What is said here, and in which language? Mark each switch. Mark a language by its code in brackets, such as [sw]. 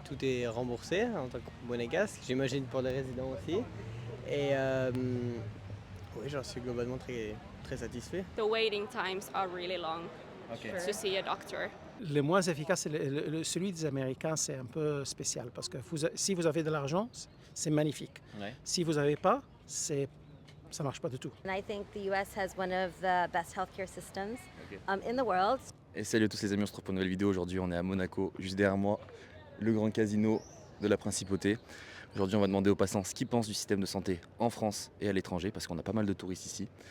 [fr] tout est remboursé en tant que monégasque, j'imagine pour les résidents aussi. Et oui, j'en suis globalement très satisfait. [en] The waiting times are really long to see a doctor. [fr] Le moins efficace, c'est celui des Américains, c'est un peu spécial parce que si vous avez de l'argent, c'est magnifique. Ouais. Si vous n'avez pas, ça marche pas du tout. [en] And I think the US has one of the best healthcare systems Ok. in the world. [fr] Et salut à tous les amis, on se retrouve pour une nouvelle vidéo. Aujourd'hui, on est à Monaco, juste derrière moi, le grand casino de la Principauté. Aujourd'hui, on va demander aux passants ce qu'ils pensent du système de santé en France et à l'étranger, parce qu'on a pas mal de touristes ici.